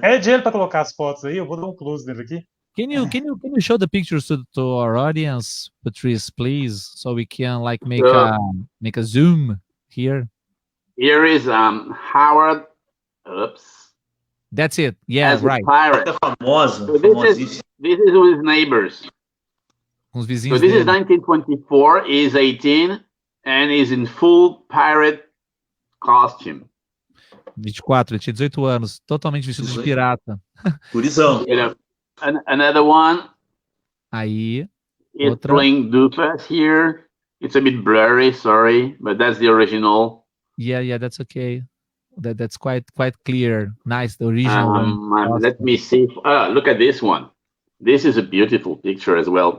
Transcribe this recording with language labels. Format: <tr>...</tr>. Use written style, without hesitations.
<pt>É dinheiro para colocar as fotos aí, eu vou dar um close nele aqui.</pt> <en>Can you show the pictures to our audience, Patrice, please, so we can like make a zoom here. Here is Howard. Oops. That's it. Yeah, as right.</en> <pt>É famoso.</pt> <en>So this is with his neighbors.</en> <pt>Com os vizinhos</pt> <en>so this</en> <pt>dele.</pt> <en>is 1924. He's 18 and he's in full pirate costume.</en> <pt>24, ele tinha 18 anos, totalmente vestido de pirata. Gurizão.</pt> <en>Another one.</en> <pt>Aí,</pt> <en>it's playing Doofus here. It's a bit blurry, sorry, but that's the original. Yeah, that's okay. That's quite clear. Nice, the original one. Let me see. Look at this one. This is a beautiful picture as well.</en>